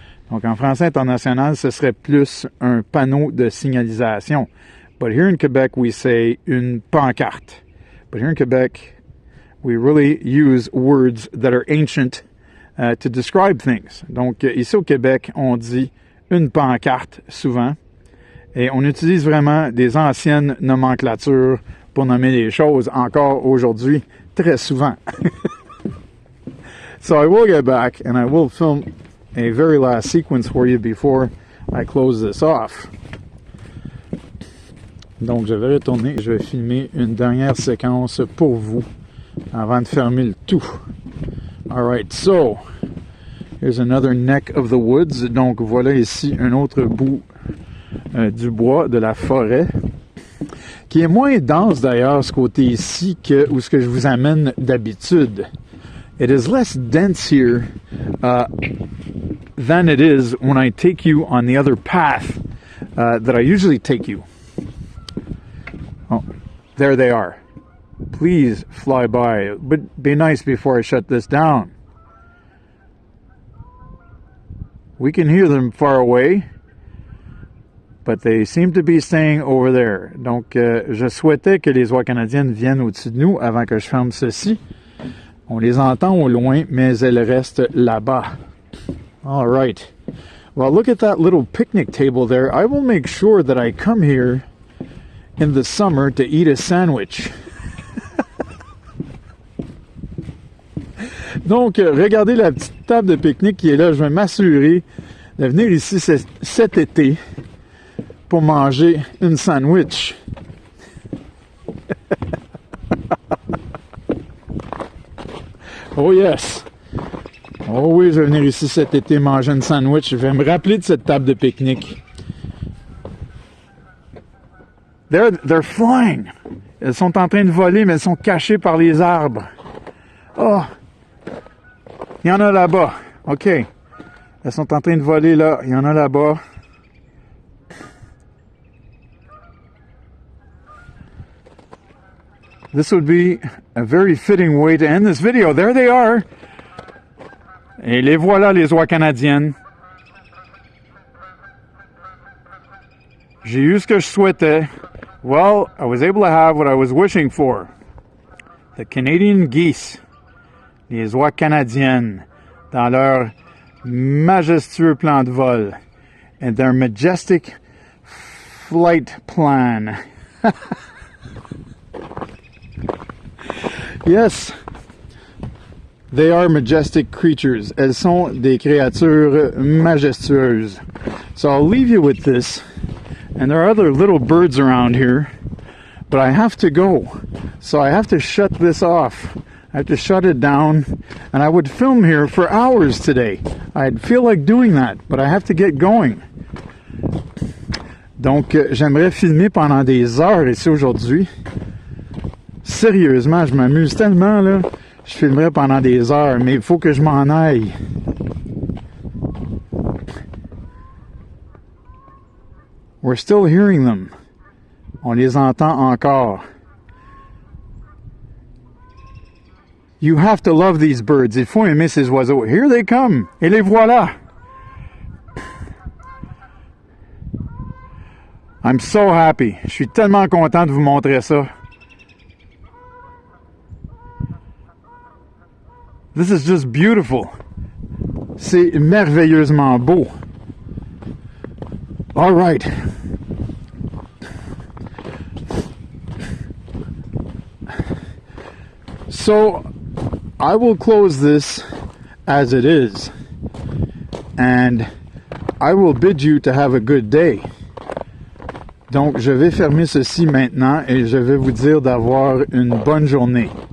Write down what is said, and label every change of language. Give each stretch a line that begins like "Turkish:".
French: Donc, en français international, ce serait plus un panneau de signalisation.
English: But here in Quebec, we say une pancarte. But here in Quebec, we really use words that are ancient to describe things.
French: Donc, ici au Québec, on dit une pancarte souvent. Et on utilise vraiment des anciennes nomenclatures pour nommer les choses encore aujourd'hui, très souvent.
English: So I will get back and I will film a very last sequence for you before I close this off.
French: Donc, je vais retourner, je vais filmer une dernière séquence pour vous avant de fermer le tout.
English: Alright, so, here's another neck of the woods.
French: Donc, voilà ici un autre bout du bois, de la forêt, qui est moins dense d'ailleurs, ce côté ici, que où ce que je vous amène d'habitude.
English: It is less dense here than it is when I take you on the other path that I usually take you. Oh, there they are. Please fly by, but be nice before I shut this down. We can hear them far away, but they seem to be staying over there.
French: Donc, je souhaitais que les oies canadiennes viennent au-dessus de nous avant que je ferme ceci. On les entend au loin, mais elles restent là-bas.
English: All right. Well, look at that little picnic table there. I will make sure that I come here in the summer to eat a sandwich.
French: Donc, regardez la petite table de pique-nique qui est là. Je vais m'assurer de venir ici cet été pour manger une sandwich.
English: Oh yes!
French: Oh oui, je vais venir ici cet été manger une sandwich. Je vais me rappeler de cette table de pique-nique.
English: They're flying!
French: Elles sont en train de voler, mais elles sont cachées par les arbres. Oh! Il y en a là-bas. OK. Elles sont en train de voler là. Il y en a là-bas.
English: This would be a very fitting way to end this video. There they are.
French: Et les voilà, les oies canadiennes. J'ai eu ce que je souhaitais.
English: Well, I was able to have what I was wishing for. The Canadian geese.
French: Les oies canadiennes. Dans leur majestueux plan de vol.
English: And their majestic flight plan. Yes, they are majestic creatures.
French: Elles sont des créatures majestueuses.
English: So I'll leave you with this. And there are other little birds around here. But I have to go. So I have to shut this off. I have to shut it down. And I would film here for hours today. I'd feel like doing that. But I have to get going.
French: Donc, j'aimerais filmer pendant des heures ici aujourd'hui. Sérieusement, je m'amuse tellement, là. Je filmerai pendant des heures, mais il faut que je m'en aille.
English: We're still hearing them.
French: On les entend encore.
English: You have to love these birds.
French: Il faut aimer ces oiseaux.
English: Here they come.
French: Et les voilà.
English: I'm so happy.
French: Je suis tellement content de vous montrer ça.
English: This is just beautiful.
French: C'est merveilleusement beau.
English: All right. So, I will close this as it is. And I will bid you to have a good day.
French: Donc, je vais fermer ceci maintenant et je vais vous dire d'avoir une bonne journée.